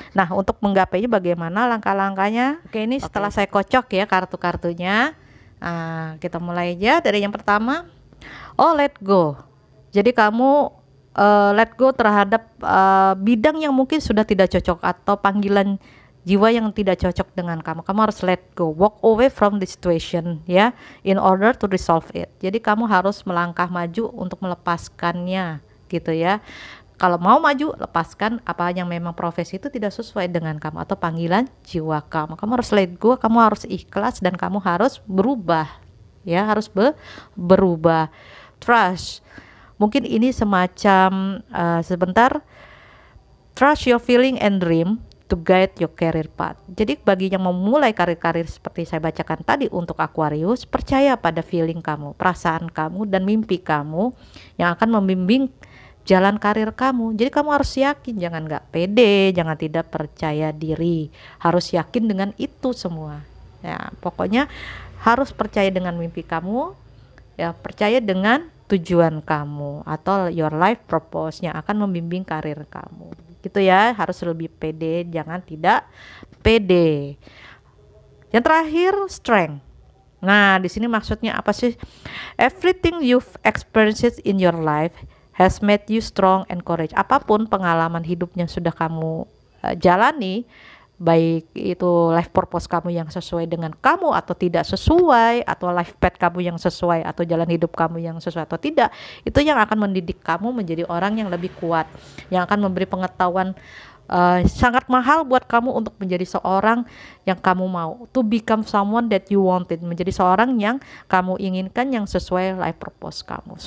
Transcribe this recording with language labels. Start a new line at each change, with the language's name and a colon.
Indonesian: Nah, untuk menggapainya bagaimana langkah-langkahnya? Oke, ini setelah saya kocok ya kartu-kartunya, kita mulai aja dari yang pertama.
English: Let go.
Indonesian: Jadi kamu let go terhadap bidang yang mungkin sudah tidak cocok atau panggilan jiwa yang tidak cocok dengan kamu. Kamu harus
English: let go, walk away from the situation ya, in order to resolve it.
Indonesian: Jadi kamu harus melangkah maju untuk melepaskannya gitu ya. Kalau mau maju, lepaskan apa yang memang profesi itu tidak sesuai dengan kamu atau panggilan jiwa kamu. Kamu harus let go, kamu harus ikhlas, dan kamu harus berubah ya, harus berubah.
English: Trust.
Indonesian: Mungkin ini semacam sebentar,
English: trust your feeling and dream to guide your career path.
Indonesian: Jadi bagi yang memulai karir-karir seperti saya bacakan tadi untuk Aquarius, percaya pada feeling kamu, perasaan kamu, dan mimpi kamu yang akan membimbing jalan karir kamu. Jadi kamu harus yakin, jangan nggak pede, jangan tidak percaya diri, harus yakin dengan itu semua. Ya, pokoknya harus percaya dengan mimpi kamu, ya percaya dengan tujuan kamu atau
English: your life purpose
Indonesian: yang akan membimbing karir kamu. Gitu ya, harus lebih pede, jangan tidak pede. Yang terakhir, strength. Nah, di sini maksudnya apa sih?
English: Everything you've experienced in your life has made you strong and courage.
Indonesian: Apapun pengalaman hidup yang sudah kamu jalani, baik itu life purpose kamu yang sesuai dengan kamu atau tidak sesuai, atau life path kamu yang sesuai, atau jalan hidup kamu yang sesuai atau tidak, itu yang akan mendidik kamu menjadi orang yang lebih kuat, yang akan memberi pengetahuan sangat mahal buat kamu untuk menjadi seorang yang kamu mau,
English: to become someone that you wanted,
Indonesian: menjadi seorang yang kamu inginkan, yang sesuai life purpose kamu.